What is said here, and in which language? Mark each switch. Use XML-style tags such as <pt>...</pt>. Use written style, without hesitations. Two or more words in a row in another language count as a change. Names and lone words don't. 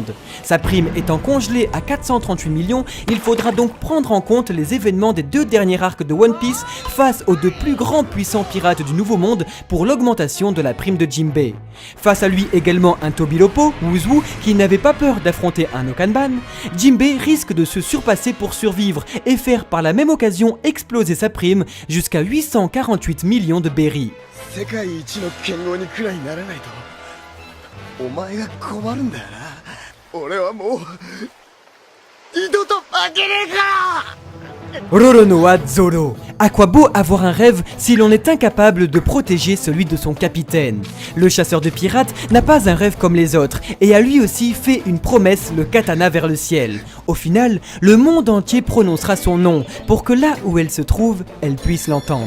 <fr>Sa prime étant congelée à 438 millions, il faudra donc prendre en compte les événements des deux derniers arcs de One Piece face aux deux plus grands puissants pirates du Nouveau Monde pour l'augmentation de la prime de Jinbei. Face à lui également un Tobilopo, Wuzu, qui n'avait pas peur d'affronter un Okanban, Jinbei risque de se surpasser pour survivre et faire par la même occasion exploser sa prime jusqu'à 848 millions de berries.</fr> <ja>世界一の剣豪にくらいならないとお前が困るんだよな。俺はもう二度と負けねえから。</ja> <fr>Roronoa Zoro. À quoi beau avoir un rêve si l'on est incapable de protéger celui de son capitaine? Le chasseur de pirates n'a pas un rêve comme les autres et a lui aussi fait une promesse, le katana vers le ciel. Au final, le monde entier prononcera son nom pour que là où elle se trouve, elle puisse l'entendre.</fr>